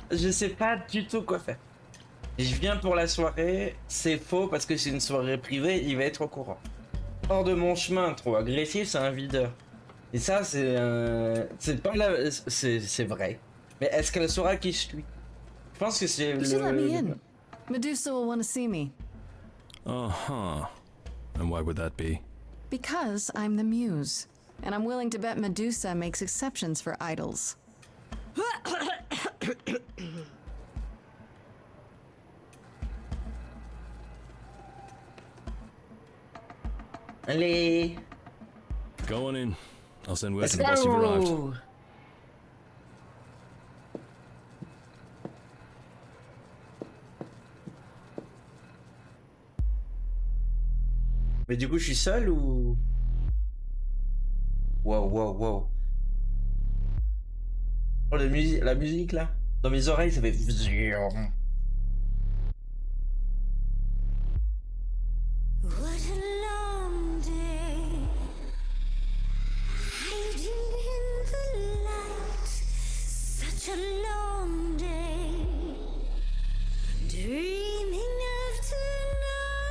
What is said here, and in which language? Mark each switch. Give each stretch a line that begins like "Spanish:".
French: Je sais pas du tout quoi faire. Je viens pour la soirée, c'est faux parce que c'est une soirée privée, il va être au courant. Hors de mon chemin, trop agressif, c'est un videur. Et ça, c'est pas la... c'est vrai. Mais est-ce qu'elle saura qui je suis? Je pense que c'est
English: You should let me in. Medusa will want to see me. Uh-huh. And why would that be? Because I'm the muse. And I'm willing to bet Medusa makes exceptions for idols.
French: Allez.
English: Go on in. I'll send word Let's to the boss you've arrived. go.
French: Mais du coup, je suis seul ou...
English: Wow, wow, wow.
French: Oh, la musique là. Dans mes oreilles, ça fait...
English: What a long day, hiding in the light. Such a long day, dreaming of tonight.